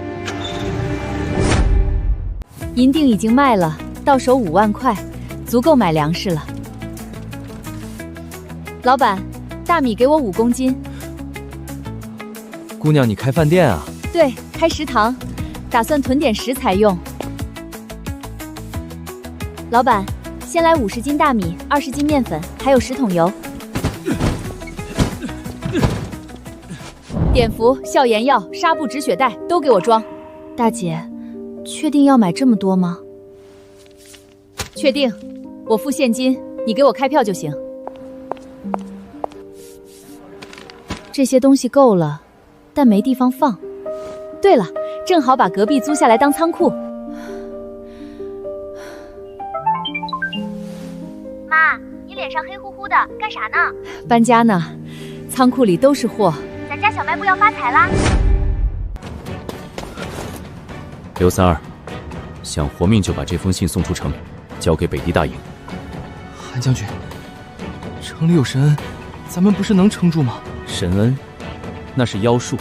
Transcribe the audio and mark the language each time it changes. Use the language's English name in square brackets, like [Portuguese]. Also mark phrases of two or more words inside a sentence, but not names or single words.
[Chinese] 银锭已經賣了，到手5萬塊，足夠買糧食了。老闆，大米給我5公斤。姑娘，你開飯店啊？對，開食堂，打算囤點食材用。老闆， 先来50 斤大米，20斤面粉，还有10桶油。碘伏、消炎药、纱布、止血带都给我装。大姐，确定要买这么多吗？确定，我付现金，你给我开票就行。这些东西够了，但没地方放。对了，正好把隔壁租下来当仓库。妈，你脸上黑乎乎的，干啥呢？搬家呢，仓庫裡都是貨。咱家小卖部要發財啦！劉三兒，想活命就把這封信送出城，交給北地大營。韓將軍，城裡有神恩，咱們不是能撐住嗎？神恩，那是妖術。